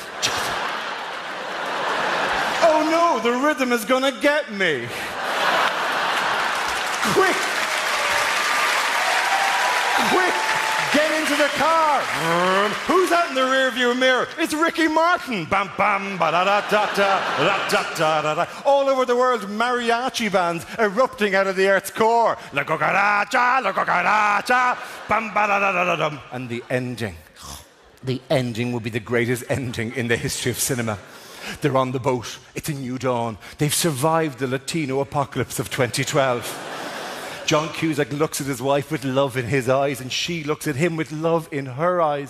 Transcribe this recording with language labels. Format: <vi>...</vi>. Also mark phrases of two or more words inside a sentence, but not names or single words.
<en>Oh no, the rhythm is gonna get me. Quick, get into the car. Who's that in the rear rearview mirror, it's Ricky Martin. Bam, bam, ba-da-da-da-da, all over the world, mariachi bands erupting out of the Earth's core.</en> <es>La cucaracha, la cucaracha, bam, ba-da-da-da-da-dum.</es> <en>And the ending. The ending will be the greatest ending in the history of cinema. They're on the boat. It's a new dawn. They've survived the Latino apocalypse of 2012. John Cusack looks at his wife with love in his eyes, and she looks at him with love in her eyes.</en>